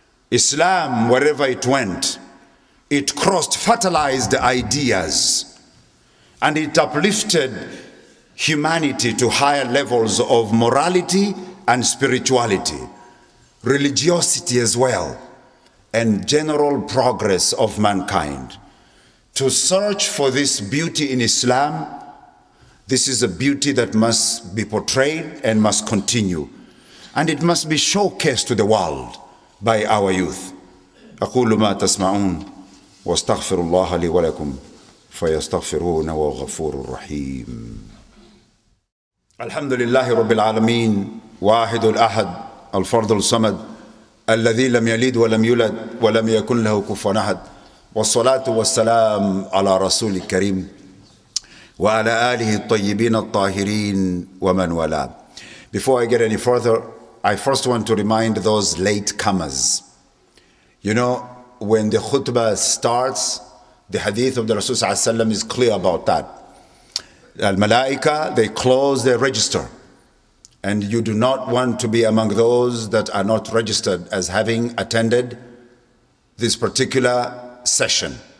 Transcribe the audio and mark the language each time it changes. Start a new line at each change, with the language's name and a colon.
English: Islam, wherever it went, it cross-fertilized ideas, and it uplifted humanity to higher levels of morality and spirituality, religiosity as well, and general progress of mankind. To search for this beauty in Islam, this is a beauty that must be portrayed and must continue. And it must be showcased to the world by our youth.
Arabic: أقول ما تسمعون واستغفر الله لي ولكم فيستغفرون وهو غفور رحيم. الحمد لله رب العالمين واحد الأحد الفرد الصمد الذي لم يلد ولم يولد ولم يكن له كفوا أحد والصلاة والسلام على رسول الكريم وعلى آله الطيبين الطاهرين ومن والاه.
English: Before I get any further, I first want to remind those latecomers. You know, when the khutbah starts, the hadith of the Rasul ﷺ is clear about that. Al-Malaika, they close their register. And you do not want to be among those that are not registered as having attended this particular session.